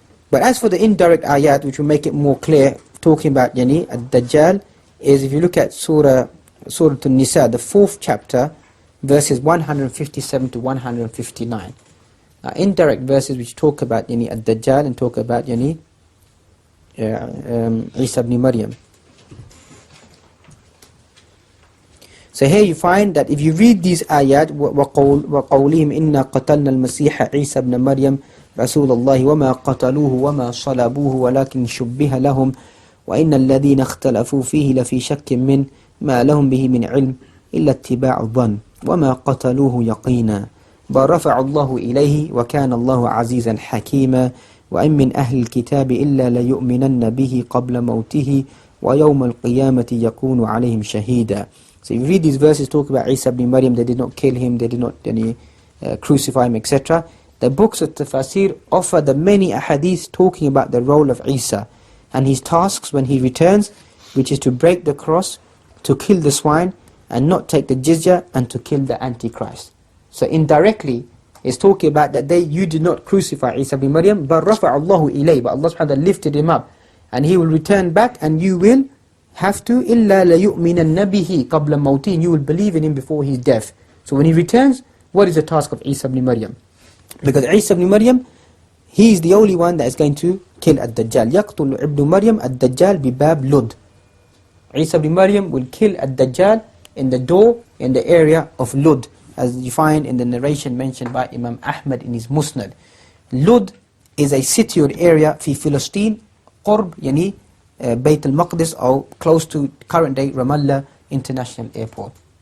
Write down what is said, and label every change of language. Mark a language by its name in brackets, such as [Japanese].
[English] But as for the indirect ayat, which will make it more clear, talking about ad-Dajjal, is if you look at Surah An-Nisa, the 4th chapter, verses 157 to 159. Indirect verses which talk about ad-Dajjal and talk about Isa ibn Maryam. So here you find that if you read these ayat, [Arabic] وَقَوْلِهِمْ إِنَّا قَتَلْنَا الْمَسِيحَ عِيسَى بْنَ مَرْيَمْ رَسُولَ اللَّهِ وَمَا قَتَلُوهُ وَمَا صَلَبُوهُ وَلَكِنْ شُبِّهَ لَهُمْ وَإِنَّ الَّذِينَ اخْتَلَفُوا فِيهِ لَفِي شَكٍّ مِّنْ مَا لَهُمْ بِهِ مِنْ عِلْمٍ إِلَّا اتِّبَاعُ الظَّنِّ وَمَا قَتَلُوهُ يَقِينًا بَلْ رَفَعَ اللَّهُ إِلَيْهِ وَكَانَ اللَّهُ عَزِيزًا حَكِيمًا وَإِن مِّنْ أَهْلِ الْكِتَابِ إِلَّا لَيُؤْمِنَنَّ بِهِ قَبْلَ مَوْتِهِ وَيَوْمَ الْقِيَامَةِ يَكُونُ عَلَيْهِمْ شَهِيدًا. [English] So you read these verses talk about Isa ibn Maryam, they did not kill him, they did not crucify him, etc. The books of Tafsir offer the many ahadith talking about the role of Isa and his tasks when he returns, which is to break the cross, to kill the swine, and not take the jizya, and to kill the Antichrist. So indirectly, it's talking about that you did not crucify Isa ibn Maryam, but [Arabic] رَفَعَ اللَّهُ إِلَيْهِ, [English] but Allah subhanahu wa ta'ala lifted him up, and he will return back, and you will have to [Arabic] إِلَّا لَيُؤْمِنَنَّ بِهِ قَبْلَ مَوْتِهِ, [English] and you will believe in him before his death. So when he returns, what is the task of Isa ibn Maryam? Because Isa ibn Maryam, he is the only one that is going to kill ad-Dajjal. [Arabic] يَقْتُلُ عِبْنُ مَرْيَمْ ad-Dajjal بِبَابْ لُدْ. [English] Isa ibn Maryam will kill ad-Dajjal in the door, in the area of Lud, as you find in the narration mentioned by Imam Ahmad in his Musnad. Lud is a city or area [Arabic] في فلسطين قرب [English] Bayt al-Maqdis, or close to current day Ramallah International Airport.